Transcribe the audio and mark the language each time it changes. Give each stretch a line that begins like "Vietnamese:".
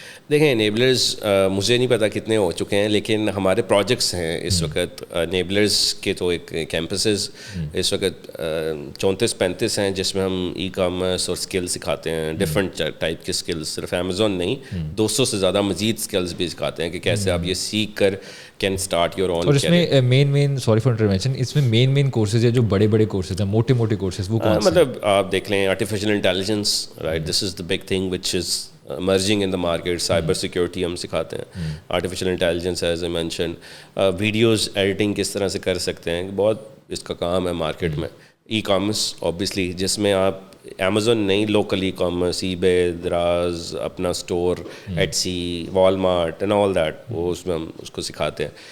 Urdu: دیکھیں, انیبلرز مجھے نہیں پتا کتنے ہو چکے ہیں, لیکن ہمارے پروجیکٹس ہیں اس وقت انیبلرز کے, تو ایک کیمپسز اس وقت 34-35 ہیں, جس میں ہم ای کامرس اور اسکل سکھاتے ہیں, ڈفرینٹ ٹائپ کے اسکلز, صرف امیزون نہیں, 200 سے زیادہ مزید اسکلز بھی سکھاتے ہیں کہ کیسے آپ یہ سیکھ کر
English: Can start your own.
Urdu: اور اس میں مین
English: sorry for interruption,
Urdu: اس میں مین کورسز ہے جو بڑے کورسز ہیں, موٹے کورسز, وہ کون سے؟ مطلب آپ دیکھ لیں
English: Artificial intelligence, right, this is the big thing which is merging in the market.
Urdu: Cyber security ہم سکھاتے ہیں, artificial intelligence
English: as I mention,
Urdu: videos editing کس طرح سے کر سکتے ہیں, بہت اس کا کام ہے مارکیٹ میں. ای کامرس اوبیسلی, جس میں آپ امیزون نہیں, لوکل ای کامرس, ای بے, دراز, اپنا store, ایٹسی, Walmart
English: and all that,
Urdu: وہ اس میں ہم اس کو سکھاتے ہیں.